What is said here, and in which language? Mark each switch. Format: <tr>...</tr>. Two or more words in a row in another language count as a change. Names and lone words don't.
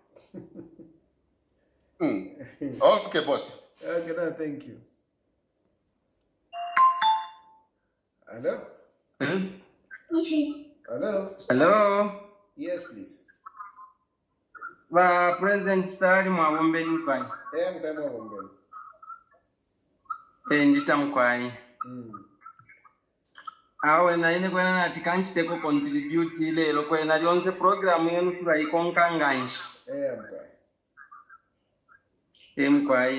<en>Okay, boss. Okay, no, thank you. Hello? Hello? Hello. Yes, please.</en> <bem>President Sari Mwawombe Nkwai. Mkama Wombe. Ndita Mkwai. Awe na ine kwena nati kanchiteko contribute lero kwena lyonse program yenu tulayikonka nganshi. Mkwai.</bem>